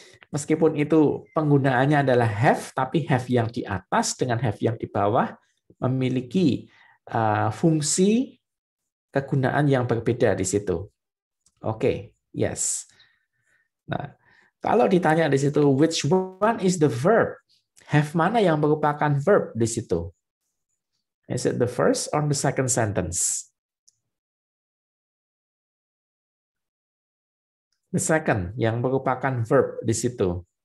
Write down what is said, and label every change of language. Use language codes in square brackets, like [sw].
[id] Meskipun itu penggunaannya adalah have, tapi have yang di atas dengan have yang di bawah memiliki fungsi kegunaan yang berbeda di situ. Oke, yes. Nah, kalau ditanya di situ, [en] which one is the verb? [id] Have mana yang merupakan verb di situ? [en] Is it the first or the second sentence? The second, [id] yang merupakan verb di situ.